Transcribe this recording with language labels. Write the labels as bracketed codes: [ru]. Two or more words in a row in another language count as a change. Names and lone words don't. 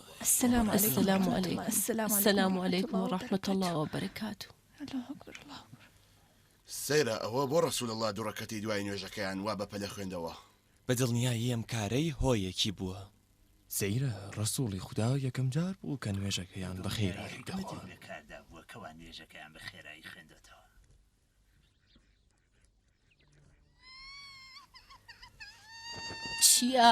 [ar] السلام عليكم. السلام عليكم. السلام عليكم ورحمة الله وبركاته. الله أكبر الله أكبر. [ckb] سەیرە ئەوە بۆ ڕەسوول الله دووڕەکەتی دوای نوێژەکەیان وا بە پەلە خوێندەوە. بەدڵنیایی ئەم کارەی هۆیەکی بووە. سەیرە ڕەسووڵی خوددا یەکەم جار بوو کە نوێژەکەیان بە خێرایی دەخوان. بەکاردا بووە کەوا نوێژەکەیان بە خێرایی خوێندێتەوە. چییە؟